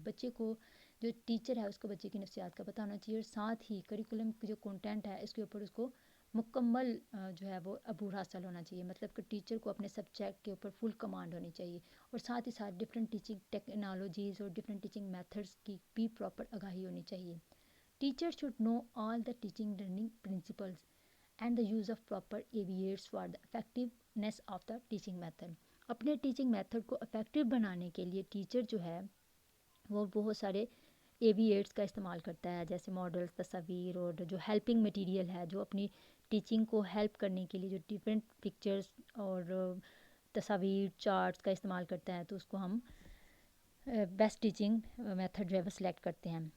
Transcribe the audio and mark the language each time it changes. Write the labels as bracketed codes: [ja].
[ur] بچے کو جو ٹیچر ہے اس کو بچے کی نفسیات کا پتہ ہونا چاہیے، اور ساتھ ہی کریکولم کی جو کنٹینٹ ہے اس کے اوپر اس کو مکمل جو ہے وہ عبور حاصل ہونا چاہیے. مطلب کہ ٹیچر کو اپنے سبجیکٹ کے اوپر فل کمانڈ ہونی چاہیے، اور ساتھ ہی ساتھ ڈفرینٹ ٹیچنگ ٹیکنالوجیز اور ڈفرینٹ ٹیچنگ میتھڈس کی بھی پراپر آگاہی ہونی چاہیے. [en] Teacher should know all the teaching learning principles and the use of proper avits for the effectiveness of the teaching method. [ur] اپنے ٹیچنگ میتھڈ کو افیکٹو بنانے کے لیے ٹیچر جو ہے وہ بہت سارے ایویٹس کا استعمال کرتا ہے، جیسے ماڈلس، تصاویر اور جو ہیلپنگ مٹیریل ہے جو اپنی ٹیچنگ کو ہیلپ کرنے کے لیے جو ڈفرینٹ پکچرس اور تصاویر، چارٹس کا استعمال کرتا ہے، تو اس کو ہم بیسٹ ٹیچنگ میتھڈ جو ہے وہ سلیکٹ کرتے ہیں.